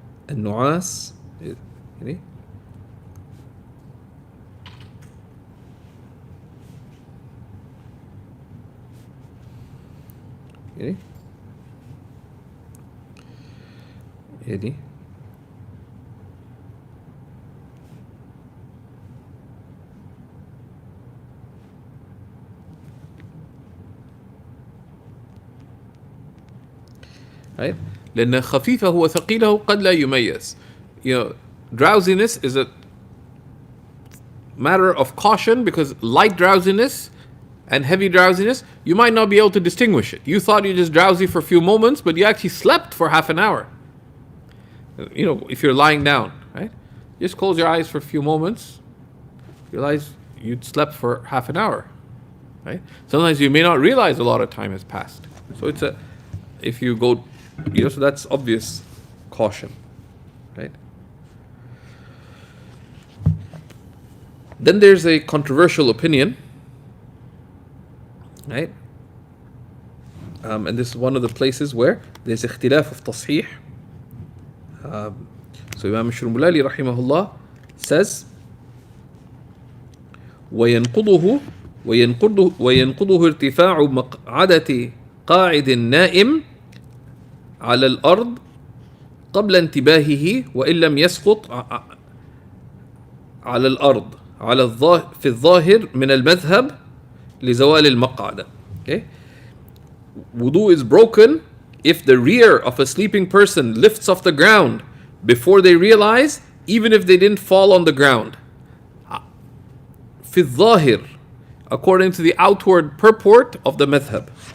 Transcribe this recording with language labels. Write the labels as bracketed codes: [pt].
[ar] النعاس يعني يعني يعني right? لأن خفيفه وثقيله قد لا يميز. [en] You know, drowsiness is a matter of caution because light drowsiness and heavy drowsiness, you might not be able to distinguish it. You thought you're just drowsy for a few moments, but you actually slept for half an hour. You know, if you're lying down, right? Just close your eyes for a few moments, realize you'd slept for half an hour, right? Sometimes you may not realize a lot of time has passed. So it's a, if you go, you know, so that's obvious caution, right? Then there's a controversial opinion, right? And this is one of the places where there's اختلاف of تصحيح. So Imam Shurmulali rahimahullah says [ar] وينقضه ارتفاع مقعدة قاعد نائم على الأرض قبل انتباهه وإن لم يسقط على الأرض في الظاهر من المذهب لزوال المقعدة. [en] Okay? Wudu is broken if the rear of a sleeping person lifts off the ground before they realize, even if they didn't fall on the ground. [ar] في الظاهر, [en] according to the outward purport of the madhab.